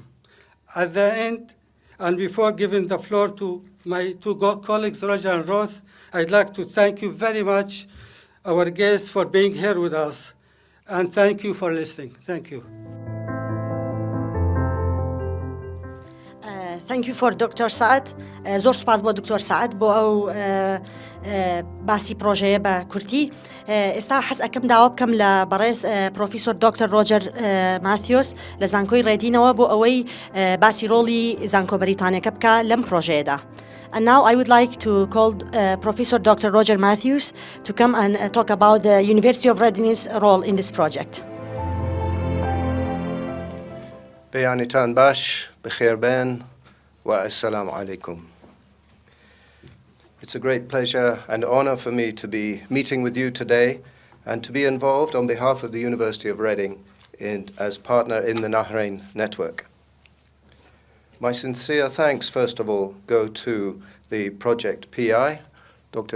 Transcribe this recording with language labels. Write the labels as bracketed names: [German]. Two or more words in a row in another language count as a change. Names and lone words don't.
[English] At the end, and before giving the floor to my two colleagues, Roger and Roth, I'd like to thank you very much, our guests, for being here with us. And thank you for listening. Thank you. Thank you for Dr. سعد. [Central Kurdish] زۆر سپاس بۆ دکتۆر سعد بۆ ئەو باسی پرۆژەیە بە کورتی. ئێستا حەز ئەەکەم داوا بکەم لە بەڕێز پرۆفیسۆر دکتۆر ڕۆجەر ماتیۆس لە زانکۆی ڕێدینەوە بۆ ئەوەی باسی ڕۆڵی زانکۆ بەریتانیەکە بکە لەم پرۆژەیەدا. [English] And now I would like to call Professor Dr. Roger Matthews to come and talk about the University of Reading's role in this project. [Central Kurdish] بيانتان باش بخير بين [Arabic] والسلام عليكم. [English] It's a great pleasure and honor for me to be meeting with you today and to be involved on behalf of the University of Reading as partner in the Nahrain network. My sincere thanks, first of all, go to the project PI, Dr.